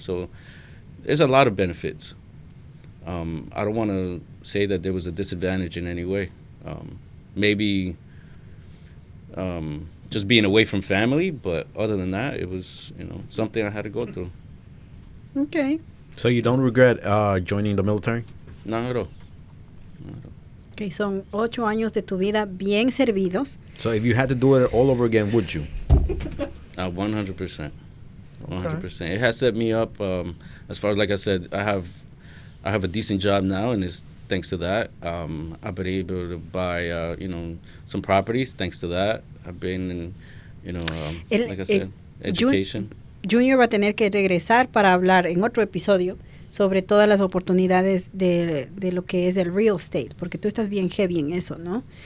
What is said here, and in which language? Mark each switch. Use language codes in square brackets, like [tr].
[en] So there's a lot of benefits. I don't want to say that there was a disadvantage in any way. Maybe just being away from family, but other than that, it was something I had to go through. Okay. So you don't regret joining the military? Not at all. [es] Okay, son 8 años de tu vida bien servidos. [en] So if you had to do it all over again, would you? 100%. 100%. It has set me up. As far as, like I said, I have a decent job now, and it's thanks to that. I've been able to buy, some properties thanks to that. I've been, like I said, education. [es] Junior va a tener que regresar para hablar en otro episodio sobre todas las oportunidades de lo que es el real estate, porque tú estás bien heavy en eso, ¿no?